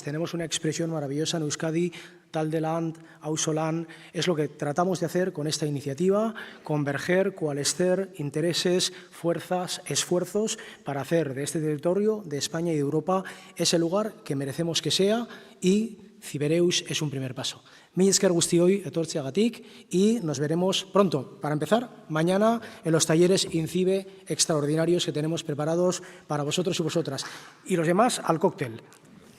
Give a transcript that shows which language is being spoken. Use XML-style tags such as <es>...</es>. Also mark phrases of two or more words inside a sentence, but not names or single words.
<es>Tenemos una expresión maravillosa en Euskadi, tal de land, auzolan, es lo que tratamos de hacer con esta iniciativa, converger, coalescer intereses, fuerzas, esfuerzos para hacer de este territorio, de España y de Europa, ese lugar que merecemos que sea, y Cybereus es un primer paso.</es> <eu>Mila esker guztioi etortzeagatik</eu> <es>y nos veremos pronto. Para empezar, mañana en los talleres INCIBE extraordinarios que tenemos preparados para vosotros y vosotras. Y los demás al cóctel.</es>